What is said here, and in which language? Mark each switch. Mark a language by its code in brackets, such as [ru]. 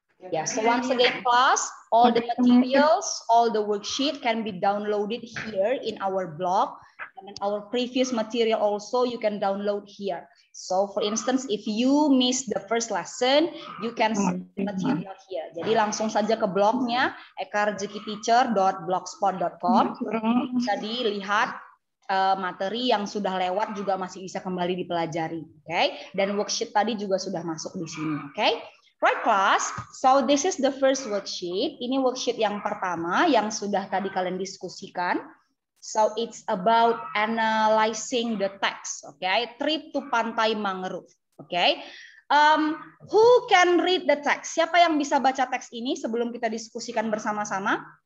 [en] Yeah, so once again, class, all the materials, all the worksheet can be downloaded here in our blog. And our previous material also you can download here. So for instance, if you miss the first lesson, you can see the material here. [id] Jadi langsung saja ke blognya ekarjekiteacher.blogspot.com. Bisa dilihat materi yang sudah lewat juga masih bisa kembali dipelajari. Okay? Dan worksheet tadi juga sudah masuk di sini. Okay? [en] Right class, so this is the first worksheet. [id] Ini worksheet yang pertama yang sudah tadi kalian diskusikan. [en] So it's about analyzing the text, okay? Trip to Pantai Mangrove, okay? Who can read the text? [id] Siapa yang bisa baca teks ini sebelum kita diskusikan bersama-sama?